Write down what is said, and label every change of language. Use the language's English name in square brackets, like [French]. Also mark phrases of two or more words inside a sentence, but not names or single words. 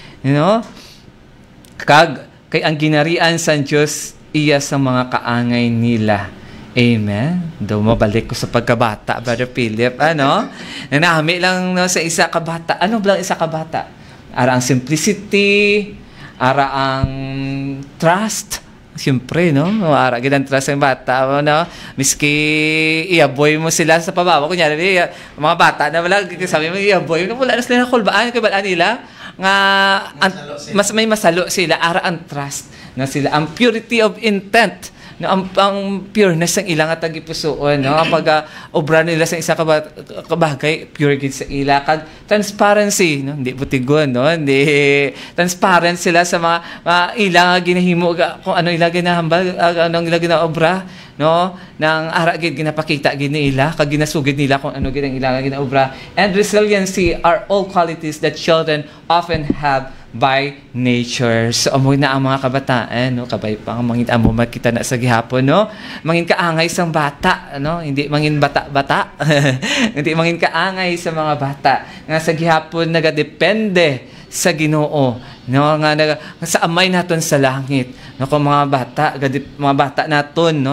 [Hiligaynon] Kag kay ang ginarian sa Diyos, iya sa mga kaangay nila. Amen. Daw mabalik ko sa pagkabata, Brother Philip. Nanami lang sa isa kabata. Ano ba lang isa kabata? Ara ang simplicity, ara ang trust. Siyempre, ara ginang trust ang bata, miski iaboy mo sila sa pababa. Kunyari, mga bata na wala, sabi mo, iaboy, wala na sila nakulbaan, kabalaan nila, nga, mas may masalo sila, ara ang trust, sila, ang [English] purity of intent, [Hiligaynon] no, ang pureness ng ilang at tagipusoon, no, pag obra nila sa isa kabagay pure gid sa ila, kag transparency, no, hindi butigon, no, hindi transparent sila sa mga ilang ginahimo kung ano ila ginahambal, anong ila ginaobra, no, nang ara gid ginapakita gid nila, kag ginasugid nila kung ano gid ang ila ginaobra. [English] And resiliency are all qualities that children often have by nature. [Hiligaynon] So, amoy na ang mga kabataan, no? Kabay pa ang mangin amo makita na sa gihapon, no? Mangin kaangay sang bata, no? Hindi mangin bata-bata. Hindi mangin kaangay sa mga bata. Nga sa gihapon nagadepende sa Ginoo, no? Nga sa amay naton sa langit. No, kung mga bata naton, no?